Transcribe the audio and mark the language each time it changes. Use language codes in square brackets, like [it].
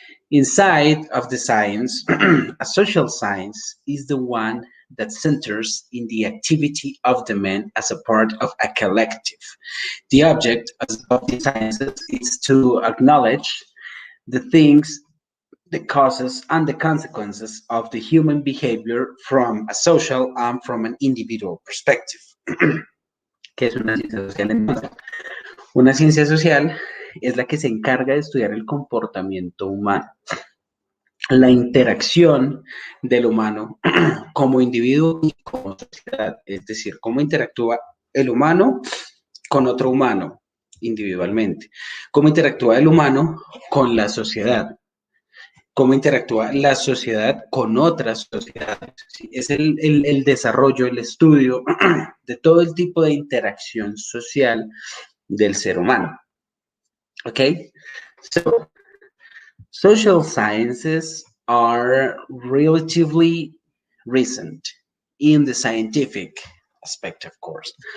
[en] Inside of the science, a social science is the one that centers in the activity of the man as a part of a collective. The object of the sciences is to acknowledge the things, the causes, and the consequences of the human behavior from a social and from an individual perspective. [es] ¿Qué es una ciencia social entonces? Una ciencia social es la que se encarga de estudiar el comportamiento humano, la interacción del humano como individuo y como sociedad, es decir, cómo interactúa el humano con otro humano individualmente, cómo interactúa el humano con la sociedad, cómo interactúa la sociedad con otras sociedades. ¿Sí? Es el desarrollo, el estudio de todo el tipo de interacción social del ser humano. [en] Okay, so social sciences are relatively recent in the scientific aspect, of course.